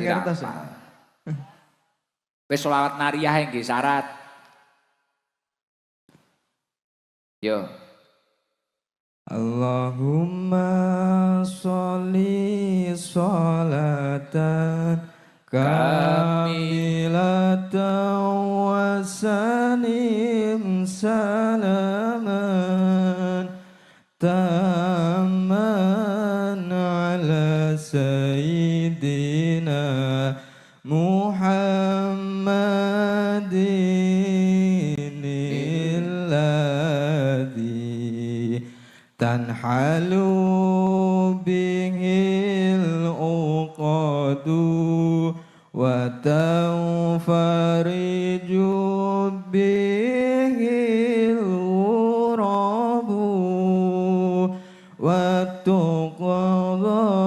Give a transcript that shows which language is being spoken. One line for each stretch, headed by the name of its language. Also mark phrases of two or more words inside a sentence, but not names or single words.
Javanese: Mboten ngertos. hafal. Wis sholawat nariyah nggih syarat. Yo.
Arabic: اللهم صل صلاة كاملة وسلم سلاما تاما على سيدنا محمد الذي تنحل به العقد وتنفرج به العرب وتقضى